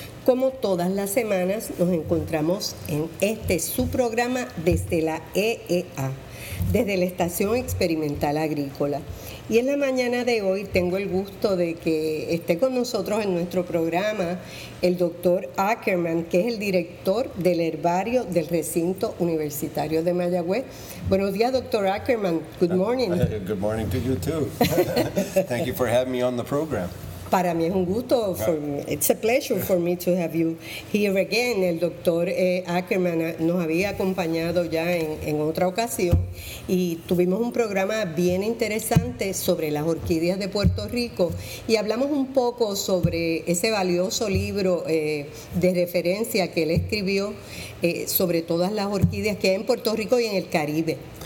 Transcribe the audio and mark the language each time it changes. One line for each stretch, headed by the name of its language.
Spanish: Como todas las semanas, nos encontramos en este su programa desde la EEA, desde la Estación Experimental Agrícola. Y en la mañana de hoy tengo el gusto de que esté con nosotros en nuestro programa el doctor Ackerman, que es el director del herbario del recinto universitario de Mayagüez. Buenos días, doctor Ackerman.
English: Good morning. Good morning to you too. Thank you for having me on the program.
Spanish: Para mí es un gusto,
English: it's a pleasure for me to have you here again.
Spanish: El doctor Ackerman nos había acompañado ya en otra ocasión y tuvimos un programa bien interesante sobre las orquídeas de Puerto Rico y hablamos un poco sobre ese valioso libro de referencia que él escribió sobre todas las orquídeas que hay en Puerto Rico y en el Caribe.